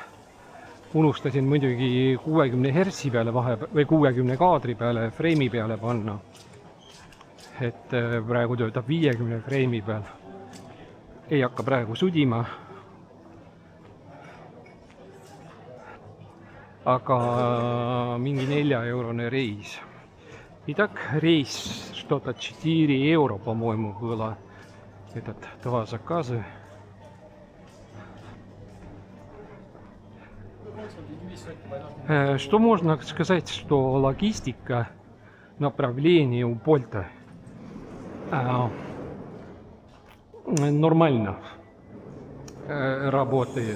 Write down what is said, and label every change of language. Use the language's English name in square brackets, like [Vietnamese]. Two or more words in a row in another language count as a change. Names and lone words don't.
[Estonian] Unustasin muidugi 60 hertsi peale või 60 kaadri peale, freimi peale panna. Et praegu töötab 50 freimi peal. Ei hakka praegu sudima. Aga mingi 4-eurone reis. [Russian] Итак, рейс что-то 4 евро, по-моему, было. Этот 2 заказа. Что можно сказать, что логистика направления у Болта нормально работает.